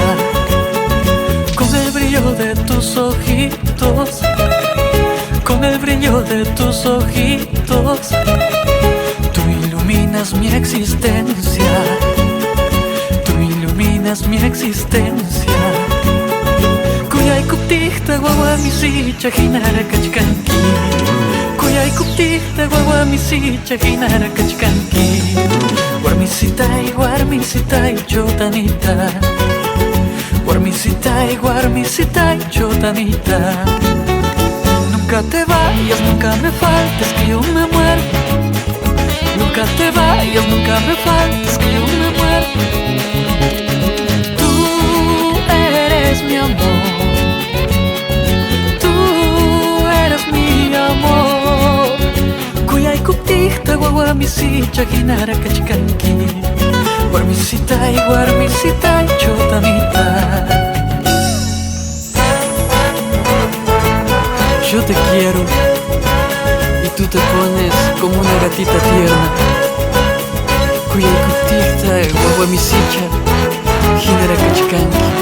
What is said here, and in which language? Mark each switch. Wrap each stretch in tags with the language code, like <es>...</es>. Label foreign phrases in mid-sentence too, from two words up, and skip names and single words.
<es>Con el brillo de tus ojitos, con el brillo de tus ojitos, tú iluminas mi existencia, tú iluminas mi existencia.</es> <qu>Kuyay kuptihta wawa misicha hinara kachkanki, kuyay kuptihta wawa misicha hinara kachkanki. Warmisitay chotanita, warmisitay chotanita.</qu> <es>Nunca te vayas, nunca me faltes, que yo me muero. Nunca te vayas, nunca me faltes, que yo me muero. Tú eres mi amor, tú eres mi amor.</es> <qu>Kuyay kuptihta wawa misicha hinara kachkanki, warmisitay chotanita.</qu> <es>Yo te quiero y tú te pones como una gatita tierna.</es> <qu>Kuyay kuptihta wawa misicha hinara kachkanki.</qu>